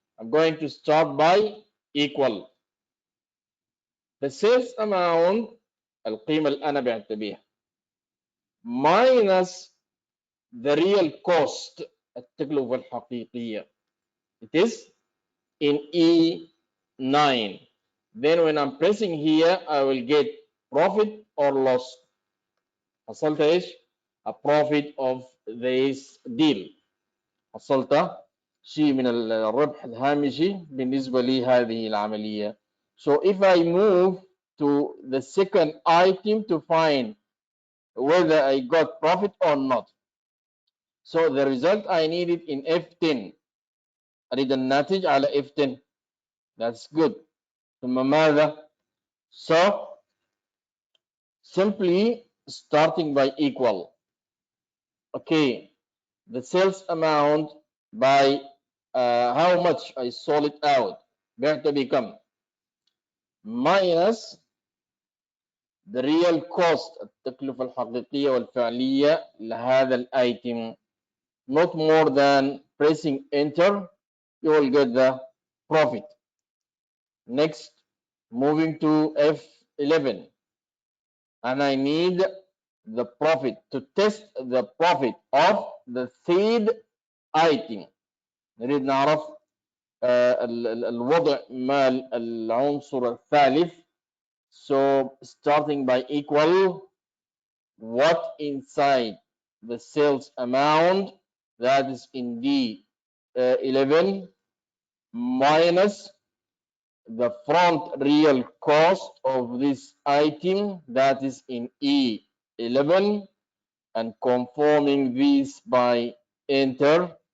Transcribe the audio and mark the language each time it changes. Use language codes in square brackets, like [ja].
[en] I'm going to start by equal the sales amount [ar] القيمة اللي أنا بعت بيها [en] minus the real cost [ar] التكلفة الحقيقية. [en] It is in E9. Then when I'm pressing here, I will get profit or loss. [ar] حصلت إيش؟ [en] A profit of this deal. [ar] حصلت شيء من الربح الهامشي بالنسبة لهذه العملية. [en] So if I move to the second item to find whether I got profit or not. So the result I need it in F10. [ar] أريد الناتج على F10. [en] That's good. [ar] ثم ماذا؟ [en] So simply starting by equal. Okay, the sales amount by how much I sold it out. [ar] بعت بكم [en] minus the real cost [ar] التكلفة الحقيقية والفعلية لهذا الايتم. [en] Not more than pressing enter, you will get the profit. Next, moving to F11, and I need the profit to test the profit of the third item. [ar] نريد نعرف الوضع مال العنصر الثالث. [en] So starting by equal, what inside the sales amount, that is in 11 minus the front real cost of this item, that is in E11, and conforming this by enter.